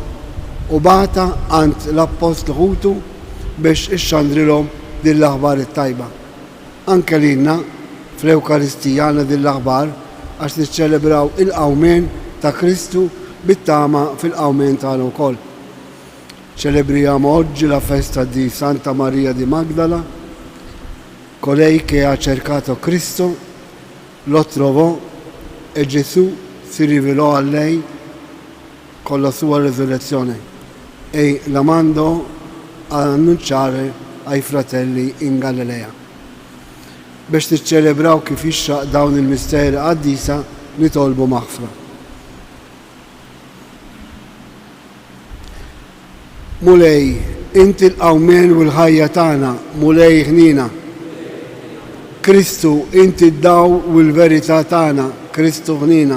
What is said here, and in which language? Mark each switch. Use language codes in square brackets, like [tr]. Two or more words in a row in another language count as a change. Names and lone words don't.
[mt] U bata għand l-Apostlu Ħutu biex ixxandrilhom din l-aħbar it-tajba. Anke lilna fl-Ewkaristija għandna din l-aħbar għax niċċelebraw il-qawmien ta' Kristu bit-tama fil-qawmien tagħna wkoll. [it] Celebriamo oggi la festa di Santa Maria di Magdala, colei che ha cercato Cristo, lo trovò e Gesù si rivelò a lei con la sua resurrezione e la mandò a annunciare ai fratelli in Galilea. [mt] Biex niċċelebraw kif ixraq dawn il-misteri qaddisa nitolbu maħfra. Mulej, inti l-qawmien u l-ħajja tagħna, mulej ħnina. Kristu, inti d-daw u l-verità tagħna, Kristu ħnina.